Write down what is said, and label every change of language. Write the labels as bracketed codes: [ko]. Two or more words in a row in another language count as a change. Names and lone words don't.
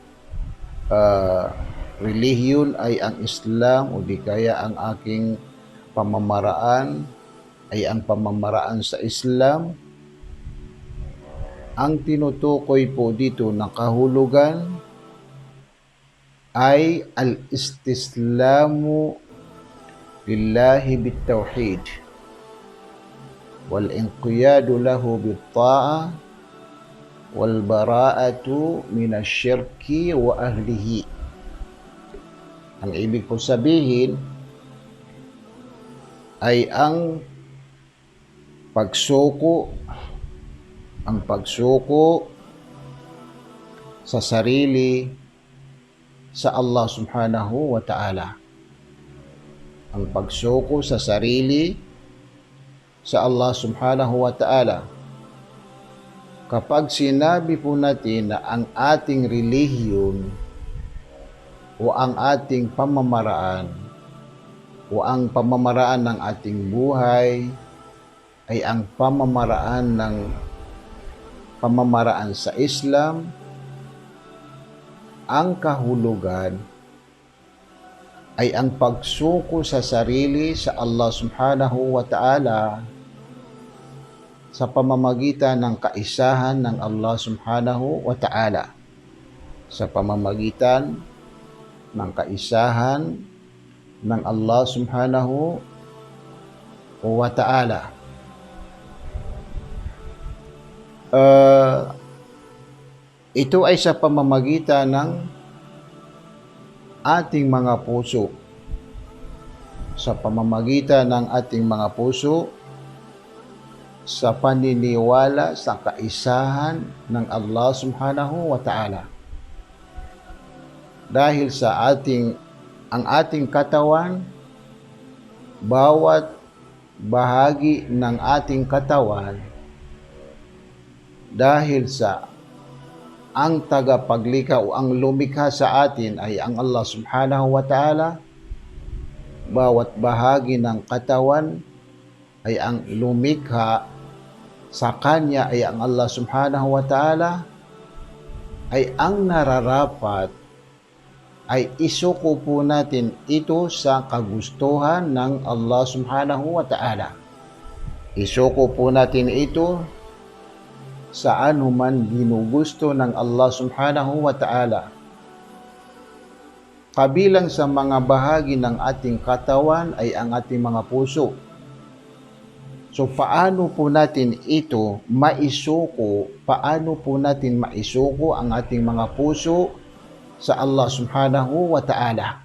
[tl] relihiyon ay ang Islam o di kaya ang aking pamamaraan ay ang pamamaraan sa Islam. Ang tinutukoy po dito na kahulugan ay [ar] الاستسلام لله بالتوحيد والانقياد له بالطاعة والبراءة من الشرك وأهله. [tl] Ang ibig ko sabihin ay ang pagsuko sa sarili sa Allah [ar] سبحانه وتعالى. [tl] Ang pagsuko sa sarili sa Allah [ar] سبحانه وتعالى. [tl] Kapag sinabi po natin na ang ating relihiyon o ang ating pamamaraan o ang pamamaraan ng ating buhay ay ang pamamaraan sa Islam, ang kahulugan ay ang pagsuko sa sarili sa Allah [ar] سبحانه وتعالى [tl] sa pamamagitan ng kaisahan ng Allah [ar] سبحانه وتعالى. [tl] Sa pamamagitan ng kaisahan ng Allah [ar] سبحانه وتعالى. [tl] Ito ay sa pamamagitan ng ating mga puso. Sa pamamagitan ng ating mga puso, sa paniniwala sa kaisahan ng Allah [ar] سبحانه وتعالى. [tl] Dahil sa ang ating katawan, bawat bahagi ng ating katawan, dahil sa ang tagapaglikha o ang lumikha sa atin ay ang Allah [ar] سبحانه وتعالى, [tl] bawat bahagi ng katawan ay ang lumikha sa Kanya ay ang Allah [ar] سبحانه وتعالى, [tl] ay ang nararapat ay isuko po natin ito sa kagustuhan ng Allah [ar] سبحانه وتعالى. [tl] Isuko po natin ito sa anuman ginugusto ng Allah [ar] سبحانه وتعالى. [tl] Kabilang sa mga bahagi ng ating katawan ay ang ating mga puso. So paano po natin ito maisuko? Paano po natin maisuko ang ating mga puso sa Allah [ar] سبحانه وتعالى?